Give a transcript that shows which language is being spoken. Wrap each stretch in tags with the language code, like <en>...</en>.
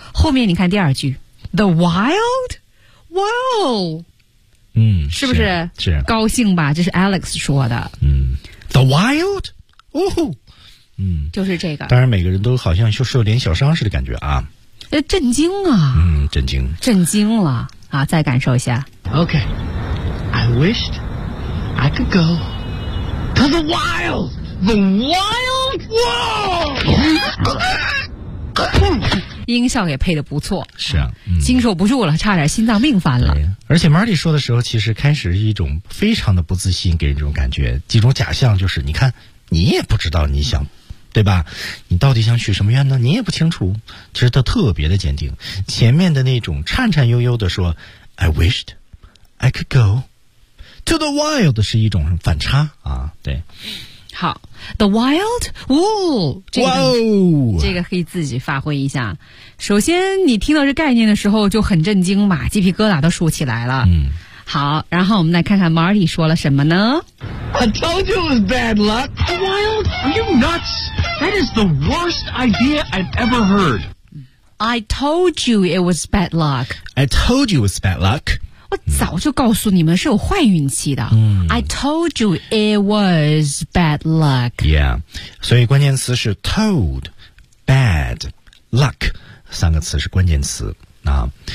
<zh>后面你看第二句 ，</zh> <en>The Wild World。</en> <zh>嗯，是不是？是高兴吧？这是 Alex 说的。</zh> <en>嗯 ，The Wild, 哦，嗯，</en> <zh>就是这个。当然，每个人都好像就是有点小伤似的感觉啊。震惊啊！嗯，震惊，震惊了啊！再感受一下。</zh> <en>Okay, I wished I could go to the wild, the wild world.</en> <zh>音效也配得不错，是啊，经受不住了，差点心脏病犯了。而且 Marty 说的时候，其实开始是一种非常的不自信，给人这种感觉，几种假象，就是你看，你也不知道你想，对吧？你到底想许什么愿呢？你也不清楚。其实他特别的坚定，前面的那种颤颤悠悠的说 ，</zh> <en>I wished I could go to the wild</en> <zh>是一种反差啊，对。好 ，</zh> <en>The Wild,</en> <zh>哦，这个、</zh> <en>wow.</en> <zh>这个可以自己发挥一下。首先，你听到这概念的时候就很震惊嘛，鸡皮疙瘩都竖起来了。嗯，好，然后我们来看看 Marty 说了什么呢</zh> <en>？I told you it was bad luck. The Wild, are you nuts? That is the worst idea I've ever heard. I told you it was bad luck. I told you it was bad luck.</en> <zh>我早就告诉你们是有坏运气的。嗯</zh> <en>，I told you it was bad luck.</en> <zh>Yeah, 所以关键词是 told, bad, luck 三个词是关键词啊。</zh>